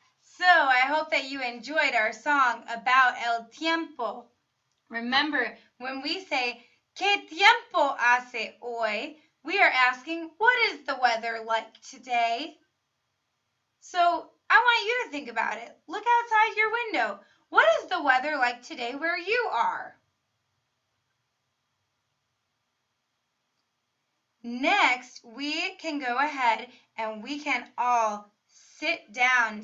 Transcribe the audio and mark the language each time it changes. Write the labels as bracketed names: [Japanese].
[English] So I hope that you enjoyed our song about el tiempo. Remember, when we say, [Spanish] ¿Qué tiempo hace hoy? [English] We are asking, what is the weather like today? So I want you to think about it. Look outside your window. What is the weather like today where you are? Next, we can go ahead and we can all sit down.